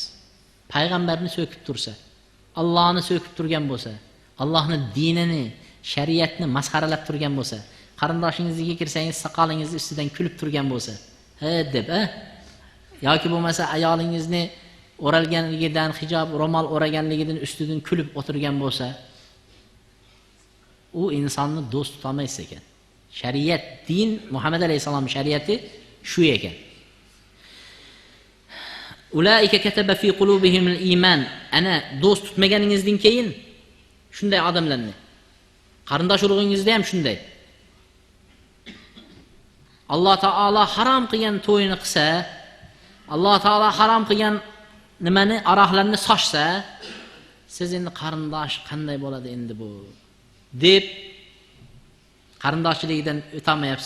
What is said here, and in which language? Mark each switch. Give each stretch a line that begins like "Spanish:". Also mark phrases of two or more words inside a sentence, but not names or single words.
Uzbek: Payg'ambarni so'kib tursa, Allohni so'kib turgan bo'lsa, Allohning dinini, shariatni masxaralab turgan bo'lsa, qarindoshingizga kirsangiz soqolingizni ustidan kulib turgan bo'lsa, deb, yoki bo'lmasa ayolingizni o'ralganligidan, hijob, ro'mol o'raganligidan ustidan kulib o'tirgan bo'lsa, u insonni do'st tuta olmaysiz ekan. Shariat, din, Muhammad alayhisalom shariati shu ekan.
Arabic: أولئك كتب في قلوبهم الإيمان.
Uzbek: Ana do'st tutmaganingizdan keyin shunday odamlarni, qarindosh urug'ingizda ham shunday. Alloh taolo harom qilgan to'yini qilsa, Alloh taolo harom qilgan nimani, aroqlarni sochsa, siz endi qarindosh qanday bo'ladi endi bu deb qarindoshligidan o'tamayapsiz.